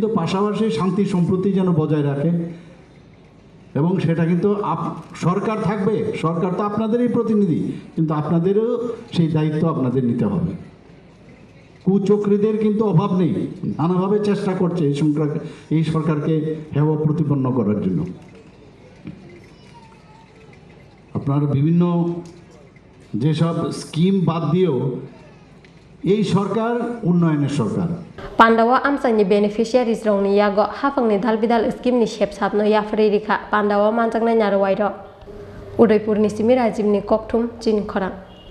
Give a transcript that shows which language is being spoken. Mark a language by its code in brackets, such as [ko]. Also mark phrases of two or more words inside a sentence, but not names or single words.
[bn] পাশাপাশি শান্তি সম্প্রীতি যেন বজায় রাখে এবং সেটা কিন্তু সরকার থাকবে সরকার তো আপনাদেরই প্রতিনিধি কিন্তু আপনাদেরও সেই দায়িত্ব আপনাদের নিতে হবে কুচক্রীদের কিন্তু অভাব নেই নানাভাবে চেষ্টা করছে এই সরকারকে হেয় প্রতিপন্ন করার জন্য আপনার বিভিন্ন যেসব স্কিম বাদ দিয়েও এই সরকার উন্নয়নের সরকার [trp] Pandawa amsani beneficiaries rongni yago hafangni dalbidal scheme ni shep sapno yafri rikha Pandawa manjakna nyarwairo Udaipur ni Simi Rajib ni Kokthum Chin Khorang